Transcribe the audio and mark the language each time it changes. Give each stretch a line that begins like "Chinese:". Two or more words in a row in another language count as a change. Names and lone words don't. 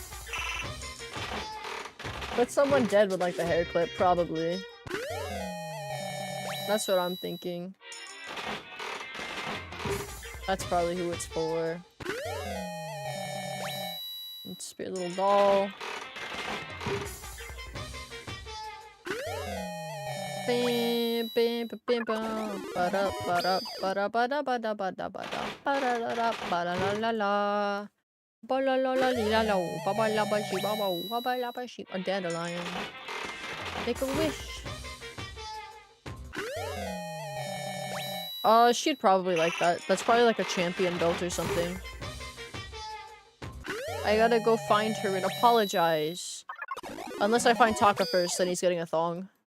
English: But someone dead would like the hair clip, probably. That's what I'm thinking. That's probably who it's for. It's a little doll. Bam, bam, bam, bam, ba-da, ba-da, ba-da, ba-da, ba-da, ba-da, ba-da, ba-da-da-da, ba-da-la-la-la. Ba-la-la-la-li-la-la, babalabashibabau, babalabashib- a dandelion. Make a wish. She'd probably like that. That's probably like a champion belt or something. I gotta go find her and apologize. Unless I find Taka first, then he's getting a thong.